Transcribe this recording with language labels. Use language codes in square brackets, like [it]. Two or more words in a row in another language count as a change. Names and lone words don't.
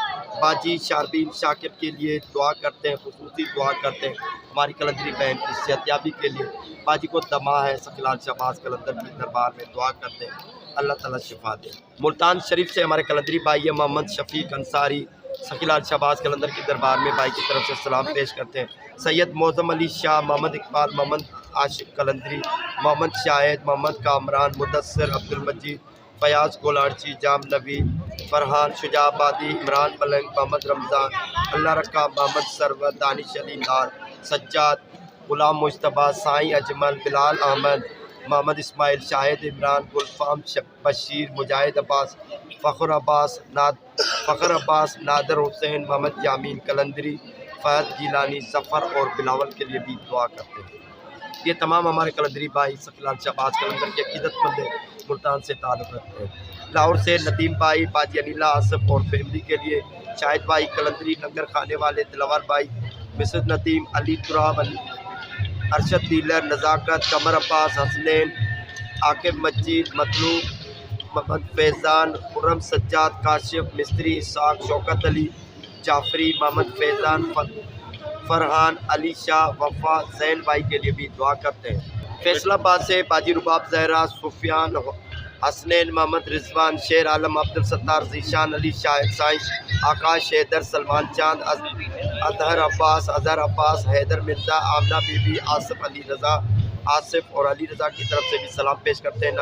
[ur] باجی شاربین شاکر کے لیے دعا کرتے ہیں، خصوصی دعا کرتے ہیں ہماری قلندری بہن کی صحتیابی کے لیے. باجی کو دمہ ہے سخی لال شہباز قلندر کی دربار میں دعا کرتے ہیں، اللہ تعالیٰ شفا دے. ملتان شریف سے ہمارے قلندری بھائی ہے محمد شفیق انصاری سخی لال شہباز قلندر کی دربار میں بھائی کی طرف سے سلام پیش کرتے ہیں. سید معظم علی شاہ، محمد اقبال، محمد عاشق قلندری، محمد شاہد، محمد کامران، مدثر، عبدالمجید، فیاض گولارچی، جام نبی، فرحان شجاع آبادی، عمران ملنگ، محمد رمضان، اللہ رکھا، محمد سرور، دانش علی نار، سجاد، غلام مشتبہ، سائیں اجمل، بلال احمد، محمد اسماعیل، شاہد عمران، گلفام بشیر، مجاہد عباس، فخر عباس، نادر حسین، محمد یامین قلندری، فہد گیلانی، ظفر اور بلاول کے لیے بھی دعا کرتے ہیں. یہ تمام ہمارے قلندری بھائی سخی لال شہباز قلندر کے عقیدت مند ملتان سے تعلق رکھتے ہیں. لاہور سے ندیم بھائی، باجی انیلا آصف اور فیملی کے لیے، شاہد بھائی قلندری، لنگر خانے والے دلور بھائی، مسز ندیم، علی تراب، ارشد ڈیلر، نزاکت، قمر عباس، حسنین، عاقب مجید، مطلوب، محمد فیضان، خرم، سجاد، کاشف، مستری، اسحاق، شوکت علی، جعفری، محمد فیضان، فرحان، علی شاہ، وفا، زین بھائی کے لیے بھی دعا کرتے ہیں. فیصل آباد سے باجی رباب زہرا، سفیان، حسنین، محمد رضوان، شیر عالم، عبدالستار، ذیشان علی، شاہد سائنس، آکاش حیدر، سلمان چاند، اظہر عباس، حیدر مرزا، آمنہ بی بی، آصف علی رضا، آصف اور علی رضا کی طرف سے بھی سلام پیش کرتے ہیں.